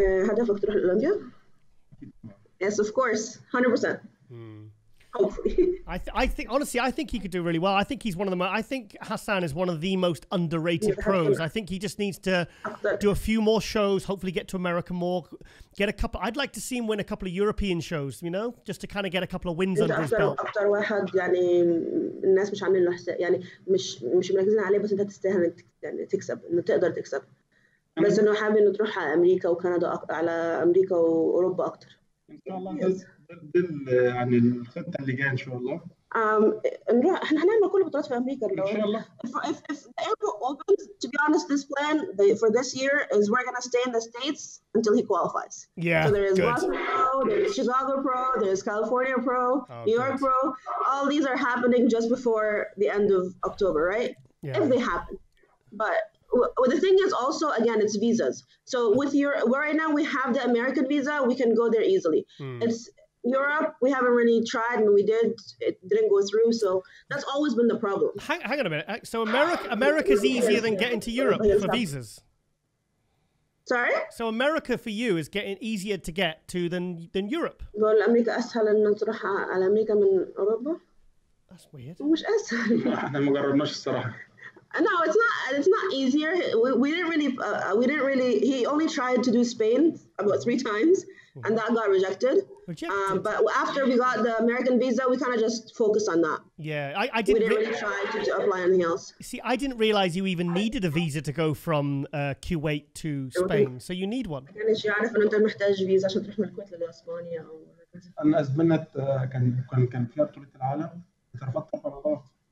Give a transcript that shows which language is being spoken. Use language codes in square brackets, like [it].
[ar] هدفك تروح الأولمبيا? [en] Yes, of course, 100%. Hopefully. I think honestly, I think he could do really well. I think he's one of the. I think Hassan is one of the most underrated pros. I think he just needs to do a few more shows. Hopefully, get to America more. Get a couple. I'd like to see him win a couple of European shows. You know, just to kind of get a couple of wins under his belt. [ar] أكتر واحد يعني الناس مش عاملين له حساب يعني مش مركزين عليه بس أنت تستاهل يعني تكسب إنه تقدر تكسب. بس إنه حابب إنه تروح على أمريكا وكندا على أمريكا وأوروبا أكتر. إن شاء الله ده يعني الخطة اللي جاية إن شاء الله. نروح احنا هنعمل كل البطولات في امريكا ان شاء الله. [en] If the airport opens, to be honest, this plan for this year is we're gonna stay in the States until he qualifies. Yeah. So there is good. Boston Pro, there's Chicago Pro, there's California Pro, New York Pro. All these are happening just before the end of October, right? Yeah. If they happen. But the thing is also, again, it's visas. So with right now we have the American visa, we can go there easily. It's Europe, we haven't really tried, and it didn't go through, so that's always been the problem. Hang on a minute. So America's easier than getting to Europe for visas? Sorry? So America for you is getting easier to get to than Europe? [ar] بقول أمريكا أسهل إن تروح على أمريكا من أوروبا. [en] That's weird. [ar] مش أسهل. احنا ما جربناش الصراحة. [en] No, it's not easier. We didn't really. He only tried to do Spain about 3 times, and that got rejected. But after we got the American visa, we kind of just focused on that. Yeah, I didn't. We didn't really try to apply anything else. See, I didn't realize you even needed a visa to go from Kuwait to Spain. So you need one. [ar] كانش يعرف إنه أنت محتاج فيزا عشان تروح من الكويت لإسبانيا أو هكذا. أنا أزمنت كان فيها بطولة العالم اترفضت 4 مرات.